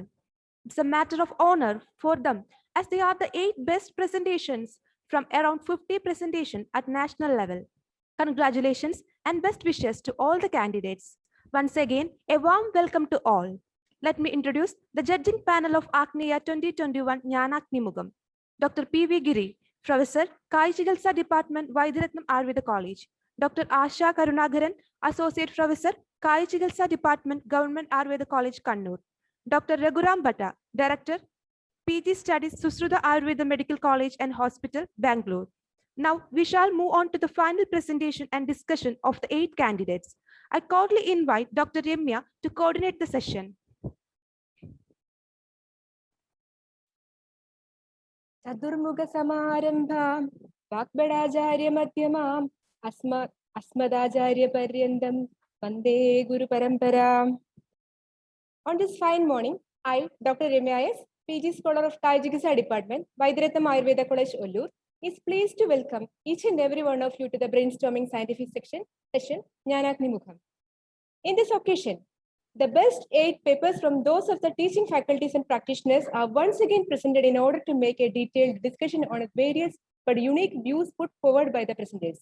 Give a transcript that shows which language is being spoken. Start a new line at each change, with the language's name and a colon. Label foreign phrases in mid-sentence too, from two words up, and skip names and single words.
English: It's a matter of honor for them as they are the 8 best presentations from around 50 presentations at national level. Congratulations and best wishes to all the candidates. Once again, a warm welcome to all. Let me introduce the judging panel of Agneya 2021 Nyanaknimugam. Dr. P.V. Giri, Professor, Kai Chigalsa Department, Vaidyaratnam Ayurveda College. Dr. Asha Karunagaran, Associate Professor, Kai Chigalsa Department, Government Ayurveda College, Kannur. Dr. Raghuram Bhatta, Director, PG Studies, Susruta Ayurveda Medical College and Hospital, Bangalore. Now, we shall move on to the final presentation and discussion of the 8 candidates. I cordially invite Dr. Ramya to coordinate the session.
Sanskrit: चतुर्मुख समारंभां वाक्बडाचार्य मध्यमां अस्मदाचार्य पर्यन्तं वन्दे गुरु परम्पराम्.
English: On this fine morning, I, Dr. Ramya S., PG Scholar of Kai Chikitsa Department, Vaidyaratnam Ayurveda College, Ollur, is pleased to welcome each and every one of you to the brainstorming scientific session Nyanaknimukham. In this occasion, the best 8 papers from those of the teaching faculties and practitioners are once again presented in order to make a detailed discussion on various but unique views put forward by the presenters.